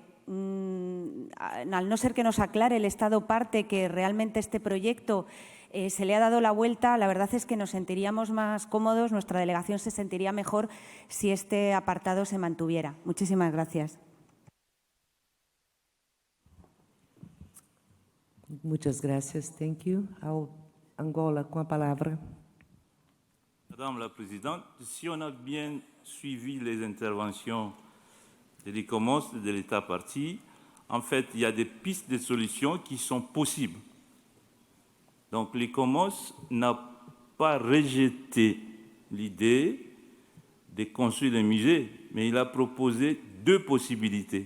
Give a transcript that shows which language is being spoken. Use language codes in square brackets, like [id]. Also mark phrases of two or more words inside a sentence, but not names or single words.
[es] Al no ser que nos aclare el Estado parte que realmente este proyecto se le ha dado la vuelta, la verdad es que nos sentiríamos más cómodos, nuestra delegación se sentiría mejor si este apartado se mantuviera. Muchísimas gracias. Muchas gracias. [en] Thank you. [pt] Angola, com a palavra. [fr] Madame la Présidente, si on a bien suivi les interventions de l'ICOMOS, de l'État parti, en fait, il y a des pistes de solutions qui sont possibles. Donc, l'ICOMOS n'a pas rejeté l'idée de construire un musée, mais il a proposé deux possibilités.